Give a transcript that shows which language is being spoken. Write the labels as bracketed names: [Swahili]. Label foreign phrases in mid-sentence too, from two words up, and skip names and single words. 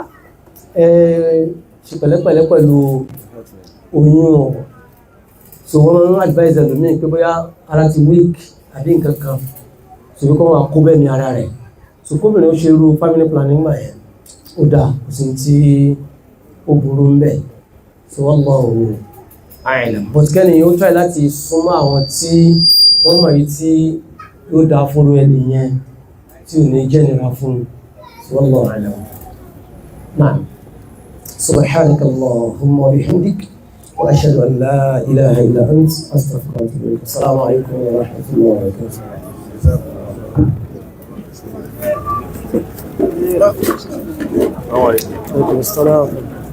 [Yoruba] ṣe pẹ̀lẹ́pẹ̀lẹ́ pẹ̀lú oyún ọ̀ so wọ́n máa ń advice ẹlòmíì pé bóyá ara ti weak àbí nǹkan kan so bí kò máa kó bẹ́ẹ̀ ní ara rẹ̀ so kóbìnrin ó ṣe irú [English] family planning [Yoruba] gbà yẹn ó dáa kò sí tí ó burú ń bẹ̀ so [Arabic] والله أعلم [Yoruba] but kẹ́ni ó try láti súnmọ́ àwọn tí wọ́n mọ̀ yìí tí yóò dáa fúnru ẹni yẹn tí ò ní jẹ́nira fún so wallahu a'lam. [Arabic] نعم سبحانك اللهم وبحمدك وأشهد أن لا إله إلا أنت أستغفرك وأتوب إليك. السلام عليكم ورحمة الله وبركاته. عليكم السلام.